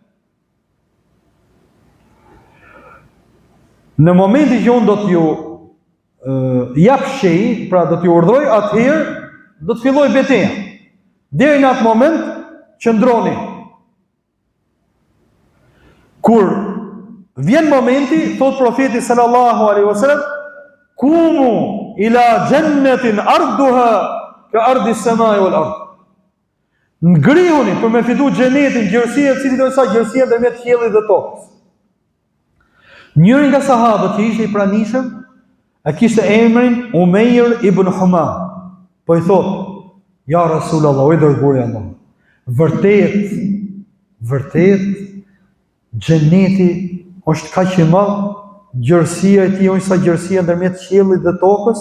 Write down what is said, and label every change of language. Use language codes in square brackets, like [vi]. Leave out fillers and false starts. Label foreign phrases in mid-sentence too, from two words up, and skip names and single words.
[sq] Në momentin që unë do t'ju jap shej, pra do t'ju urdhëroj, atëherë do të filloj betejë. Deri në atë moment qëndroni. Kur vjen momenti, thot profeti [ar] صلى الله عليه وسلم قوموا إلى جنة عرضها كعرض السماء والأرض. [sq] Ngrihuni për me fitu xhenetin, gjërësia e cilit është sa gjërësia ndërmjet qiellit dhe tokës. Njëri nga sahabët që ishte i pranishëm, e kishte emrin Umeir ibn Humam. Po i thot, [ar] يا رسول الله, [sq] o i dërguari i Allahut, vërtet xheneti është kaq i madh, gjërësia e tij është sa gjërësia ndërmjet qiellit dhe tokës?